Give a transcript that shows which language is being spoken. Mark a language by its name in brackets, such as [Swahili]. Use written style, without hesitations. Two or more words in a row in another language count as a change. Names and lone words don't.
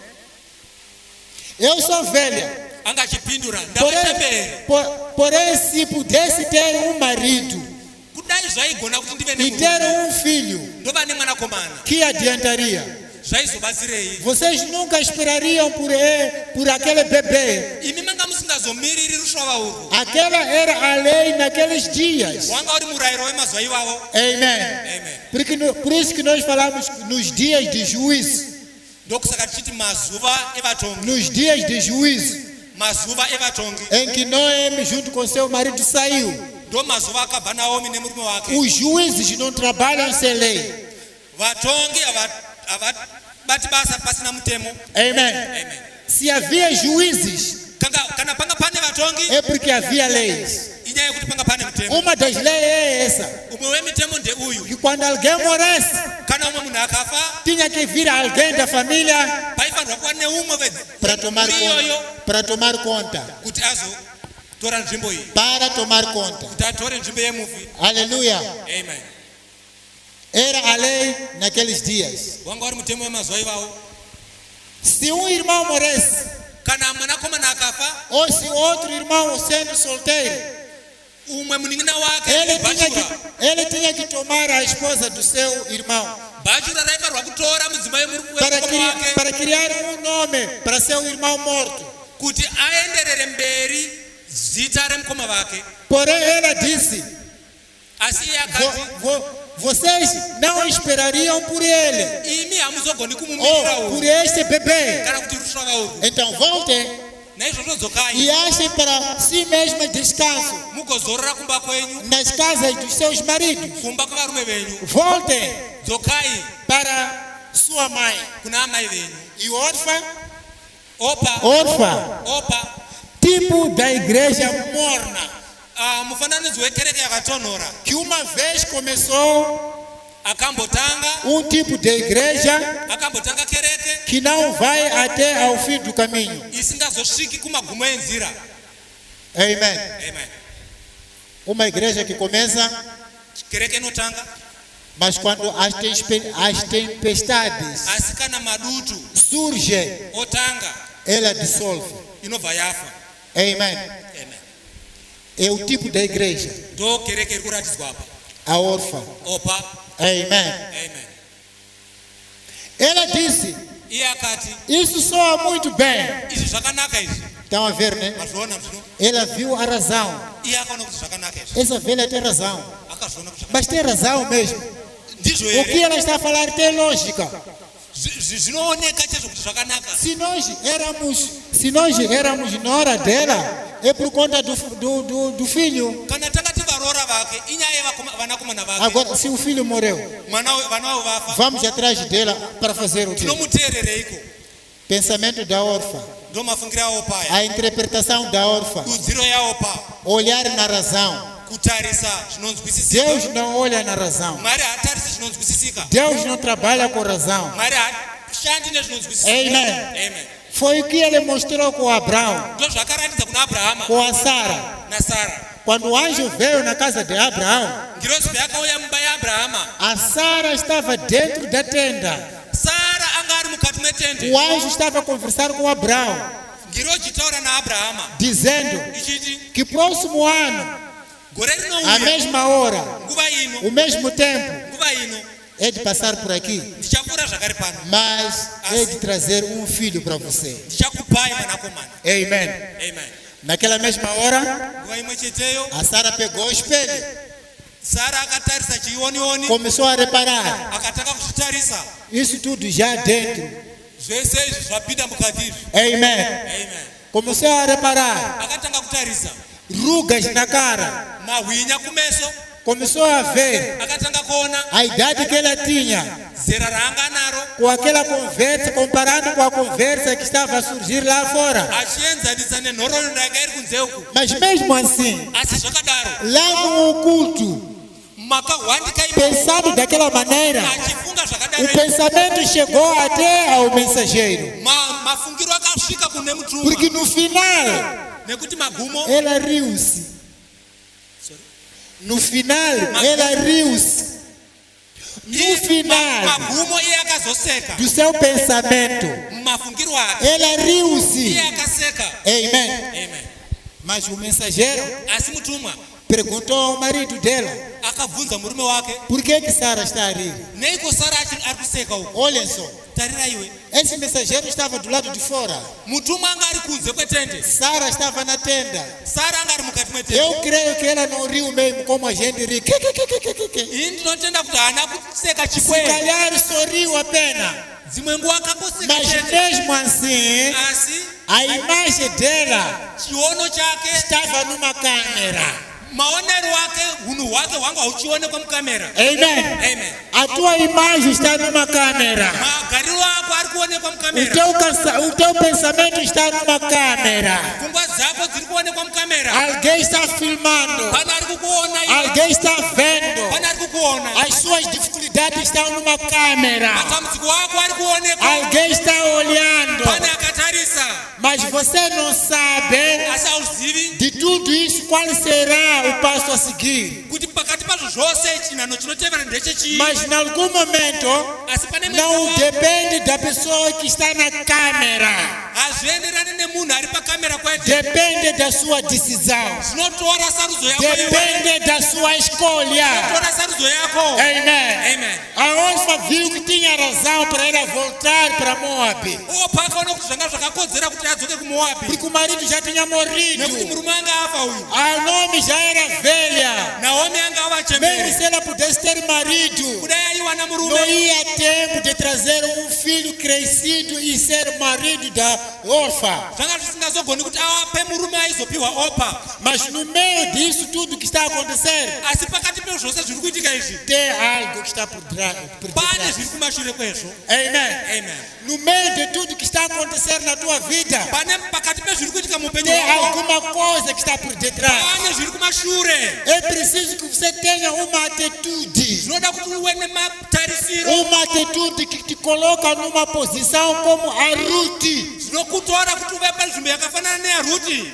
[Portuguese] Eu sou velha. Porém, se pudesse ter um marido e ter um filho, que adiantaria? [Shona] zvaizobatsirei [Portuguese] Vocês nunca esperariam por aquele bebê. [Shona] imi manga musingazomiriri rushova urwu [Portuguese] Aquela era a lei naqueles dias. [Shona] wanga uri murayiro wemazuva ivavo. [Portuguese] Amém. [Shona] Amen. [Portuguese] Por isso que nós falamos nos dias de juízo. [Shona] ndokusaka tichiti mazuva evatongi [Portuguese] Nos dias de juízo, [Shona] mazuva evatongi [Portuguese] em que Noemi, junto com seu marido, saiu. [Shona] ndo mazuva akabva naomi nemurume wake. [Portuguese] Os juízes não trabalham sem lei. [Shona] vatongi havabati basa pasina mutemo. [Portuguese] Amém. [Shona] Amen. [Portuguese] Se havia juízes, [Shona] kana panga pane vatongi [Portuguese] é porque havia leis. [Shona] inyaya yekuti panga pane mutemo. [Portuguese] Uma das leis é essa: [Shona] umwe wemitemo ndeuyu [Portuguese] que quando alguém morresse, [Shona] kana umwe munhu akafa [Portuguese] tinha que vir alguém da família [Shona] paifanirwa kuva neumwe [Portuguese] para tomar conta. [Shona] kuti azotora nzvimbo iyi [Portuguese] Para tomar conta. [Shona] kuti atore nzvimbo yemufi. [Portuguese] Aleluia. [Shona] Amen. [Portuguese] Era a lei naqueles dias. [Shona] wanga uri mutemo wemazuva ivavo. [Portuguese] Se um irmão morresse, [Shona] kana mwanakomana akafa [Portuguese] ou se outro irmão sendo solteiro, [Shona] umwe munin'ina wake [Portuguese] ele tinha que tomar a esposa do seu irmão [Shona] bhachura raifanirwa kutora mudzimai wake [Portuguese] para criar um nome para seu irmão morto. [Shona] kuti aenderere mberi zita remukoma vake. [Portuguese] Porém, ela disse: [Shona] asi iye akati [Portuguese] vocês não esperariam por ele [Shona] imi hamuzogoni kumumirira [Portuguese] ou por [Shona] uyu [Portuguese] este bebê. [Shona] kana kuti rushava urwu. [Portuguese] Então voltem [Shona] naizvozvo dzokai [Portuguese] e achem para si mesmas descanso [Shona] mugozorora kumba kwenyu [Portuguese] nas casas dos seus maridos. [Shona] kumba kwavarume venyu. [Portuguese] Voltem [Shona] dzokai [Portuguese] para sua mãe. [Shona] kuna amai venyu. [Portuguese] E órfã, [Shona] opa [Portuguese] tipo da igreja morna, [Shona] mufananidzo wekereke yakatonhora [Portuguese] que uma vez começou [Shona] akambotanga [Portuguese] tipo de igreja [Shona] akambotanga kereke [Portuguese] que não vai até ao fim do caminho. [Shona] isingazosviki kumagumo enzira. [Portuguese] Amém. [Shona] Amen. [Portuguese] Uma igreja que começa, [Shona] kereke inotanga [Portuguese] mas quando as tempestades [Shona] asi kana madutu [Portuguese] surgem, [Shona] otanga [Portuguese] ela dissolve. [Shona] inobva yafa. [Portuguese] Amém. [Shona] Amen. [Portuguese] É o tipo da igreja, [Shona] ndo kereke iri kuratidzwa apa. [Portuguese] a órfã. [Shona] opa. [Portuguese] Amém. [Shona] Amen. [Portuguese] Ela disse: [Shona] iye akati [Portuguese] isso soa muito bem. [Shona] izvi zvakanaka izvi [Portuguese] Estão a ver, né? [Shona] mazviona zvino. [Portuguese] Ela viu a razão. [Shona] iye akaona kuti zvakanaka izvi [Portuguese] Essa velha tem razão. [Shona] akazviona kuti [Portuguese] Mas tem razão mesmo. [Shona] ndizvo [Portuguese] O que [Shona] here [Portuguese] ela está a falar tem lógica. [Shona] zvinooneka chaizvo kuti zvakanaka. [Portuguese] Se nós éramos nora dela, é por conta do filho. [Shona] kana tanga tivaroora vake inyaya yevanakomana vake. [Portuguese] Agora, se o filho morreu, [Shona] vana vavo vafa [Portuguese] vamos atrás dela para fazer o quê? [Shona] tinomuteerereiko. [Portuguese] Pensamento da órfã, [Shona] ndo mafungiro aopa aya [Portuguese] a interpretação da órfã, [Shona] dudziro yaopa [Portuguese] olhar na razão. [Shona] kutarisa zvinonzwisisika. [Portuguese] Deus não olha na razão. [Shona] mwari haatarisi zvinonzwisisika. [Portuguese] Deus não trabalha com razão. [Shona] mwari hashandi nezvinonzwisisika. [Portuguese] Amen. [Shona] Amen. [Portuguese] Foi o que ele mostrou com Abraão, [Shona] ndo zvakaratidza kuna abrahama [Portuguese] com a Sara. [Shona] nasara. [Portuguese] Quando o anjo veio na casa de Abraão, [Shona] ngirozi payakauya mumba yabrahama [Portuguese] a Sara estava dentro da tenda. [Shona] sara anga ari mukati metende. [Portuguese] O anjo estava a conversar com Abraão, [Shona] ngiro chitaura naabhrahama [Portuguese] dizendo [Shona] ichiti [Portuguese] que próximo ano, [Shona] gore [Portuguese] à [Shona] rinouya [Portuguese] mesma hora, [Shona] nguva ino [Portuguese] o mesmo tempo, [Shona] nguva ino [Portuguese] é de passar por aqui, [Shona] ndichapfuura zvakare pano [Portuguese] mas é de trazer um filho para você. [Shona] ndichakupai mwanakomana. [Portuguese] Amém. [Shona] Amen. [Portuguese] Naquela mesma hora, [Shona] nguva imwe cheteyo [Portuguese] a Sara pegou o espelho, [Shona] sara akatarisa chionioni [Portuguese] começou a reparar. [Shona] akatanga kuzvitarisa [Portuguese] Isso tudo já dentro. [Shona] zvese izvi zvapinda mukati izvi. [Portuguese] Amém. [Shona] Amen. [Portuguese] Começou a reparar [Shona] akatanga kutarisa [Portuguese] rugas na cara. [Shona] mahwinya kumeso [Portuguese] Começou a ver [Shona] akatanga kuona [Portuguese] a idade que ela tinha [Shona] zera raanga naro [Portuguese] com aquela conversa, comparando com a conversa que estava a surgir lá fora. [Shona] achienzanisa nenhoroondo yanga iri kunze uku. [Portuguese] Mas mesmo assim, [Shona] asi zvakadaro [Portuguese] lá no oculto, [Shona] makahwandika [Portuguese] pensado daquela maneira, [Shona] achifunga [Portuguese] o [Shona] zvakadaro [Portuguese] pensamento chegou até ao mensageiro. [Shona] mafungiro akasvika kune mutumwa [Portuguese] Porque no final, [Shona] nekuti magumo [Portuguese] ela riu-se. No final, ela riu-se. No final [Shona] magumo iye akazoseka [Portuguese] do seu pensamento, [Shona] mumafungiro ake [Portuguese] ela riu-se. [Shona] iye akaseka. [Portuguese] Amém. [Shona] Amen. [Portuguese] Mas o mensageiro [Shona] asi mutumwa [Portuguese] perguntou ao marido dela: [Shona] akabvunza murume wake, [Portuguese] por que Sara está a rir? [Shona] neiko Sara ari kuseka uko? [Portuguese] Olhem só, [Shona] Tarira iwe, [Portuguese] esse mensageiro estava do lado de fora. [Shona] mutumwa anga ari kunze kwetende, [Portuguese] Sara estava na tenda. [Shona] Sara anga ari mukati mwetende. [Portuguese] Eu creio que ela não riu mesmo como a gente ri. [Shona] Ini ndinotenda kuti haana kuseka [Portuguese] Se [Shona] chikwere, [Portuguese] calhar sorriu apenas. [Shona] dzimwe nguwa akangoseka [Portuguese] Mas [Shona] chete. [Portuguese] mesmo assim, [Shona] Asi [Portuguese] a imagem dela [Shona] chiono chake, [Portuguese] estava numa câmera. [Shona] maonero wake, hunhu hwake hwanga huchionekwa mukamera. [Portuguese] Amen. [Shona] Amen. [Portuguese] A tua imagem está numa câmera. [Shona] Magariro ako ari kuonekwa [Portuguese] O [Shona] mukamera, [Portuguese] teu pensamento está numa câmera. [Shona] pfungwa dzako dziri kuonekwa mukamera. [Portuguese] Alguém está filmando. [Shona] Pana ari kukuona iwe, [Portuguese] Alguém está vendo. [Shona] pana ari kukuona. [Portuguese] As suas dificuldades estão numa câmera. [Shona] Matambudziko ako ari kuonekwa, [Portuguese] Alguém está olhando. [Shona] pane akatarisa. [Portuguese] Mas você não sabe [Shona] Asi hauzivi [Portuguese] de tudo isso qual será o passo a seguir. [Shona] kuti pakati pazvo zvose chinhano chinotevera ndechechii. [Portuguese] Mas em algum momento [Shona] Asi pane [Portuguese] não [Shona] mwewa [Portuguese] depende da pessoa que está na câmera. [Shona] hazvienderani nemunhu ari pakamera kwete, [Portuguese] Depende da sua decisão. [Shona] zvinotora sarudzo yako iwe, [Portuguese] Depende da sua escolha. [Shona] tora sarudzo yako. [Portuguese] Amen. [Shona] Amen. [Portuguese] A Orfa viu que tinha razão para ela voltar para Moab. [Shona] Opa akaona kuti zvanga zvakakodzera kuti adzoke kumoabhi, [Portuguese] Porque o marido já tinha morrido. [Shona] nekuti murume anga afa uyu, [Portuguese] A nome já era velha. [Shona] Naomi anga ava [Portuguese] Mesmo [Shona] chembere. [Portuguese] se ela pudesse ter marido, [Shona] Kudai aiwana [Portuguese] não [Shona] murume, [Portuguese] ia tempo de trazer um filho crescido e ser marido da Orfa. [Shona] zvanga zvisingazogoni kuti avape murume aizopiwa Opa. [Portuguese] Mas no meio disso tudo que está a acontecer, [Shona] Asi pakati pezvose zviri kuitika izvi, [Portuguese] tem algo que está por [Shona] pane [Portuguese] detrás. [Shona] zviri kumashure kwezvo. [Portuguese] Amen. [Shona] Amen. [Portuguese] No meio de tudo que está a acontecer na tua vida, [Shona] Pane pakati pezviri kuitika muupenyu [Portuguese] tem [Shona] hwako, [Portuguese] alguma coisa que está por detrás. [Shona] pane zviri kumashure. [Portuguese] É preciso que você tenha uma atitude. [Shona] Zvinoda kuti uve nematarisiro, [Portuguese] Uma atitude que te coloca numa posição como a Ruth. [Shona] zvinokutora kuti uve panzvimbo yakafanana neyaRuti.